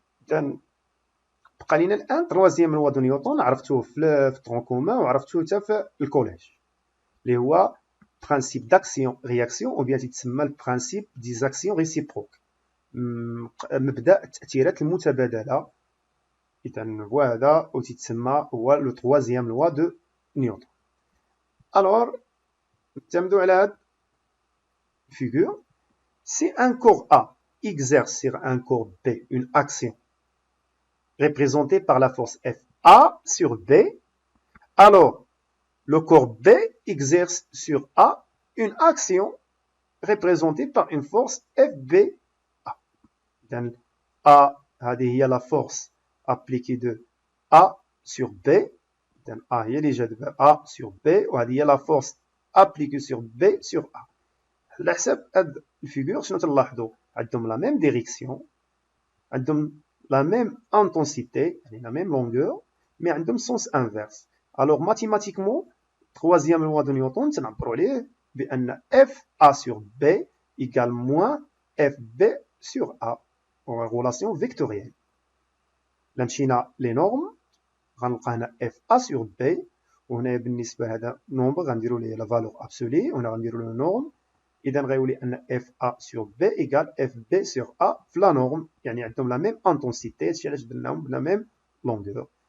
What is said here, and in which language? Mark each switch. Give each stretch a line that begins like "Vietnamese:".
Arabic: إذن بقى لينا الآن troisième loi de Newton عرفتوه في الترون كومان وعرفتوه حتى في الكوليج اللي هو
French: principe d'action-réaction ou bien
Arabic: تسمى
French: le principe des actions réciproques.
Arabic: مبدأ التأثيرات المتبادلة. إذن وهذا تسمى هو لو troisième loi de Newton. Alors نعتمدوا على هاد figure.
French: Si un corps A exerce sur un corps B une action représentée par la force FA sur B, alors le corps B exerce sur A une action représentée par une force FBA. Donc, A,
Arabic: هذه هي
French: la force appliquée de A sur B. Donc, A
Arabic: هي اللي جات
French: A sur B
Arabic: وهذه هي
French: la force appliquée sur B sur A.
Arabic: على حساب هاد الفيغور شنو تلاحظوا؟ عندهم لا ميم ديريكسيون، عندهم لا ميم انتونسيتي يعني لا ميم لونغور، مي عندهم سونس انفيرس. الوغ ماتيماتيكمون troisième loi de Newton تنعبروا عليه بأن
French: FA sur B égale moins FB sur A. relation vectorielle.
Arabic: لا مشينا لي نورم غنلقى هنا FA sur B، وهنا بالنسبة هذا نومبر غنديرو ليه لا فالور ابسولي، وهنا غنديرو له نورم. إذا غيولي أن
French: FA sur B égale FB sur A
Arabic: في لا نورم، يعني عندهم لا ميم انتونسيتي، هادشي علاش درناهم بلا ميم لونغور.